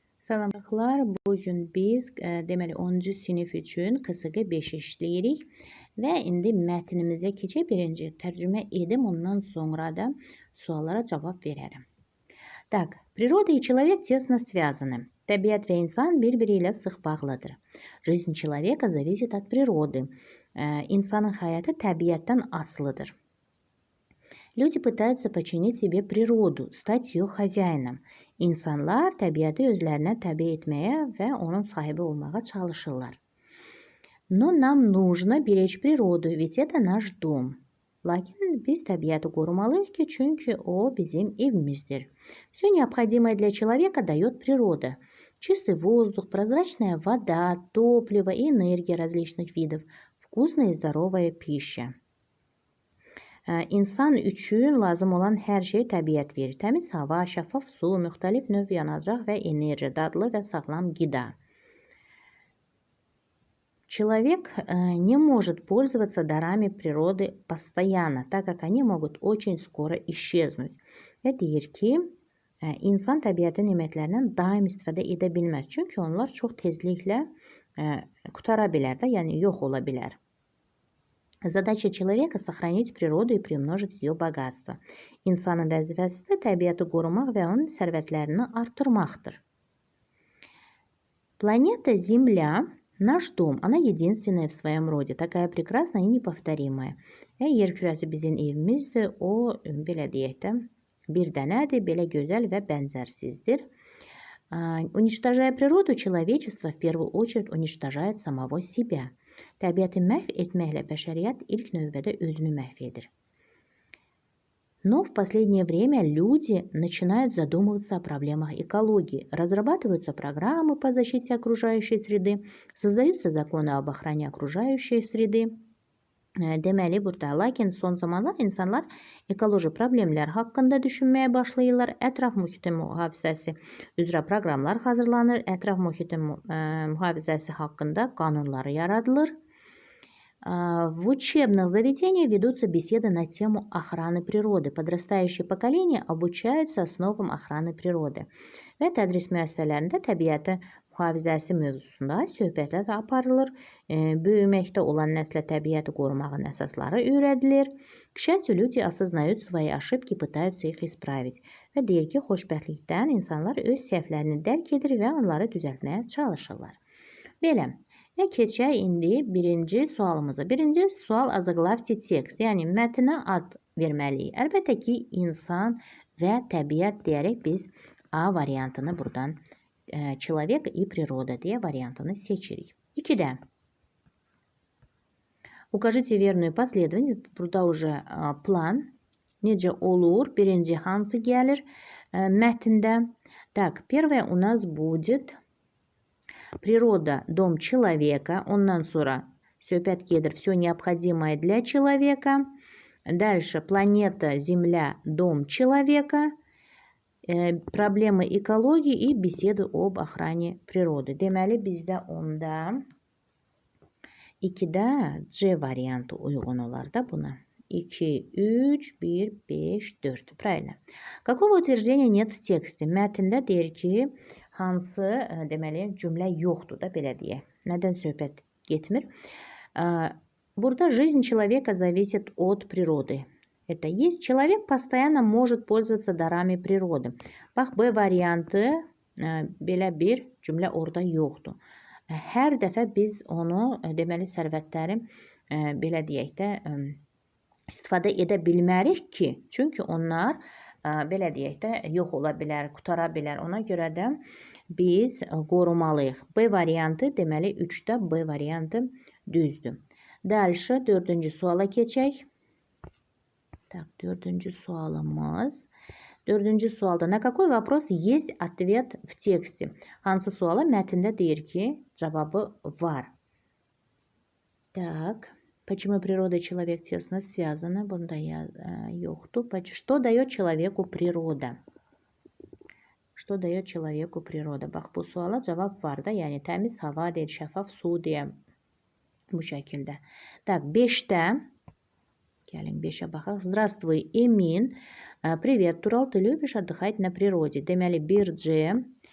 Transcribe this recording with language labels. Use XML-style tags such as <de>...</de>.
<az>Salamlar, bugün biz deməli 10-cu sinif üçün qısığı 5 işləyirik və indi mətnimizə keçək. Birinci tərcümə edim, ondan sonra da suallara cavab verərəm.</az> <ru>Так, природа и человек тесно связаны.</ru> <az>Təbiət və insan bir-biri ilə sıx bağlıdır.</az> <ru>Жизнь человека зависит от природы.</ru> <az>İnsanın həyatı təbiətdən asılıdır.</az> <ru>Люди pıtаются починить себе природу, стать ее хозяином.</ru> <az>İnsanlar təbiəti özlərinə təbi etməyə və onun sahibi olmağa çalışırlar.</az> <ru>Но нам нужно беречь природу, ведь это наш дом.</ru> <az>Lakin biz təbiəti qorumalıyıq ki, çünki o bizim evimizdir.</az> <ru>Все необходимое для человека дает природа. Чистый воздух, прозрачная вода, топливо и энергия различных видов, вкусная и здоровая пища.</ru> <az>İnsan üçün lazım olan hər şey təbiət verir. Təmiz hava, şəffaf su, müxtəlif növ yanacaq və enerji, dadlı və sağlam qida.</az> <ru>Человек не может пользоваться дарами природы постоянно, так как они могут очень скоро исчезнуть.</ru> <az>Və deyir ki, insan təbiətin nemətlərindən daim istifadə edə bilməz. Çünki onlar çox tezliklə qutara bilər də, yəni yox ola bilər.</az> <ru>Задача человека сохранить природу и примножить ее богатство.</ru> <az>İnsanın vəzifəsi də təbiəti qorumaq və onun sərvətlərini artırmaqdır.</az> <ru>Планета Земля – наш дом. Она единственная в своем роде, такая прекрасная и неповторимая.</ru> <az>Yer kürəsi bizim evimizdir. O, belə deyək də, bir dənədir, belə gözəl və bənzərsizdir.</az> <ru>Уничтожая природу, человечество в первую очередь уничтожает самого себя.</ru> <az>Təbiəti məhv etməklə bəşəriyyət ilk növbədə özünü məhv edir.</az> <ru>Но в последнее время люди начинают задумываться о проблемах экологии. Разрабатываются программы по защите окружающей среды, создаются законы об охране окружающей среды.</ru> <az>Deməli, burada, lakin son zamanlar insanlar ekoloji problemlər haqqında düşünməyə başlayırlar. Ətraf mühitin mühafizəsi üzrə proqramlar hazırlanır. Ətraf mühitin mühafizəsi haqqında qanunları yaradılır.</az> <ru>В учебных заведениях ведутся беседы на тему охраны природы. Подрастающее поколение обучаются основам охраны природы.</ru> <az>Və tədris müəssisələrində təbiəti mühafizəsi mövzusunda söhbətlər aparılır. Böyüməkdə olan nəslə təbiəti qorumağın əsasları öyrədilir.</az> <ru>К счастью, люди осознают свои ошибки, пытаются их исправить.</ru> <az>Və deyir ki, xoşbəxtlikdən insanlar öz səhvlərini dərk edir və onları düzəltməyə çalışırlar. Belə. Və keçək indi birinci sualımıza. Birinci sual azıqlavti tekst, yəni mətnə ad verməliyik. Əlbəttə ki, insan və təbiət deyərək biz A variantını buradan человек и природа deyə variantını seçirik. 2-də.</az> <ru>Укажите верную последовательность.</ru> <az>Burada уже plan. Necə olur? Birinci hansı gəlir mətndə?</az> <ru>Так, первое у нас будет природа, дом человека.</ru> <az>Ondan sonra söhbət gedir все необходимое для человека.</az> <ru>Дальше планета, Земля, дом человека. Проблемы экологии и беседы об охране природы.</ru> <az>Deməli, bizdə onda 2-də C variantı uyğun olar da buna.</az> <ru>2, 3, 1, 5, 4. Правильно. Какого утверждения нет в тексте?</ru> <az>Mətndə deyir ki, hansı deməli cümlə yoxdur da, belə deyək. Nədən söhbət getmir?</az> <ru>Burada жизнь человека зависит от природы. Это есть. Человек постоянно может пользоваться дарами природы.</ru> <az>Bax, B variantı belə bir cümlə orada yoxdur. Hər dəfə biz onu, deməli, sərvətləri belə deyək də, istifadə edə bilmərik ki, çünki onlar, belə deyək də, yox ola bilər, qutara bilər. Ona görə də biz qorumalıyıq. B variantı, deməli, 3-də B variantı düzdür. Дальше, 4-cü suala keçək. Так, 4-cü sualımız.</az> <ru>4-cü sualda на какой вопрос есть ответ в тексте?</ru> <az>Hansı suala mətndə deyir ki, cavabı var.</az> <ru>Так, почему природа и человек тесно связаны?</ru> <az>Bunda yoxdur.</az> <ru>Что дает человеку природа? Что dает человеку природа?</ru> <az>Bax, bu suala cavab var da, yəni təmiz hava deyil, şəffaf su deyə bu şəkildə. Так, 5-də. Gəlin 5-ə baxaq.</az> <ru>Здравствуй, Эмин. Привет, Турал, ты любишь отдыхать на природе? Deməli, 1C</ru>